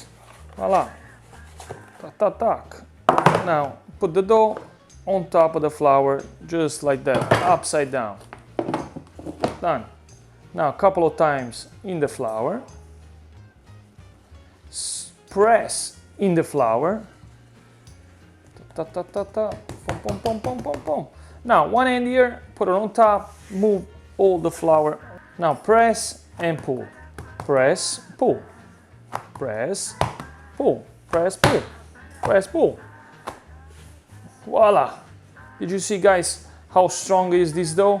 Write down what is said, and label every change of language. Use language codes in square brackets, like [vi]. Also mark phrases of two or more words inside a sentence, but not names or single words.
[en] Voila. Tac, tac, tac. Now put the dough on top of the flour, just like that, upside down. Done. Now a couple of times in the flour. Press in the flour. Ta ta ta ta. Pom pom pom pom pom pom. Now one hand here, put it on top, move all the flour. Now press and pull. Press, pull. Press, pull. Press, pull. Press, pull. Voila! Did you see, guys, how strong is this dough?